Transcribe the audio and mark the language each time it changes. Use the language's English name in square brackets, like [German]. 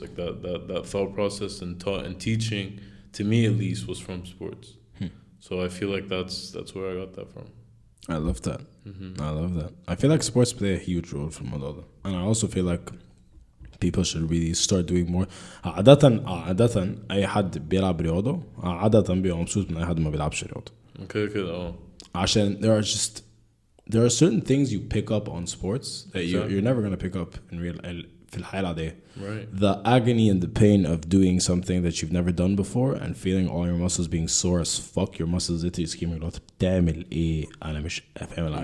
[English] Like that thought process and teaching, to me at least, was from sports. So I feel like that's where I got that from. I love that. I love that. I feel like sports play a huge role for Malala, and I also feel like people should really start doing more. [Arabic] عادة أي حد بيلعب رياضة عادة بيبقى مبسوط من أي حد ما بيلعبش رياضة. كده عشان [English] there are certain things you pick up on sports that you're never gonna pick up in real [Arabic] في الحياة العادية. [English] Right. The agony and the pain of doing something that you've never done before and feeling all your muscles being sore as fuck. Your muscles literally screaming out [Arabic] بتعمل إيه أنا مش فاهم.